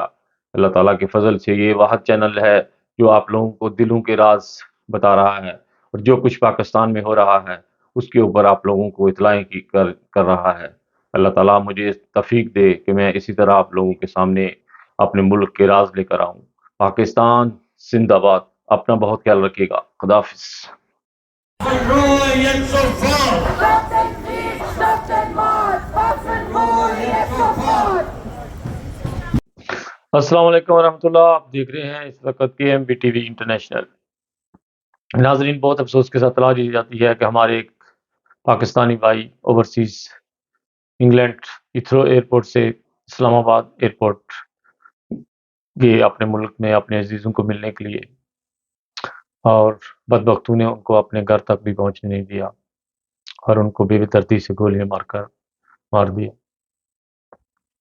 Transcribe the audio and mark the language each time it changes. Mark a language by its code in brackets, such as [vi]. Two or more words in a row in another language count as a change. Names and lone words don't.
[ur] اللہ تعالیٰ کے فضل سے یہ واحد چینل ہے جو آپ لوگوں کو دلوں کے راز بتا رہا ہے، اور جو کچھ پاکستان میں ہو رہا ہے اس کے اوپر آپ لوگوں کو اطلاعیں کر رہا ہے۔ اللہ تعالیٰ مجھے توفیق دے کہ میں اسی طرح آپ لوگوں کے سامنے اپنے ملک کے راز لے کر آؤں۔ پاکستان زندہ باد۔ اپنا بہت خیال رکھیے گا۔ خدا حافظ۔ [de] Ruhe jetzt sofort! Stop den Krieg, stop den Mord! Waffenruhe jetzt sofort! [ar] السلام علیکم ورحمۃ اللہ، [ur] آپ دیکھ رہے ہیں اس وقت کے ایم بی ٹی وی انٹرنیشنل۔ ناظرین، بہت افسوس کے ساتھ اطلاع دی جاتی ہے کہ ہمارے ایک پاکستانی بھائی اوورسیز انگلینڈ ہیتھرو ایئرپورٹ سے اسلام آباد ایئرپورٹ گئے اپنے ملک میں اپنے عزیزوں کو ملنے کے لیے، اور بدبختوں نے ان کو اپنے گھر تک بھی پہنچنے نہیں دیا اور ان کو بے دردی سے گولیاں مار دیا۔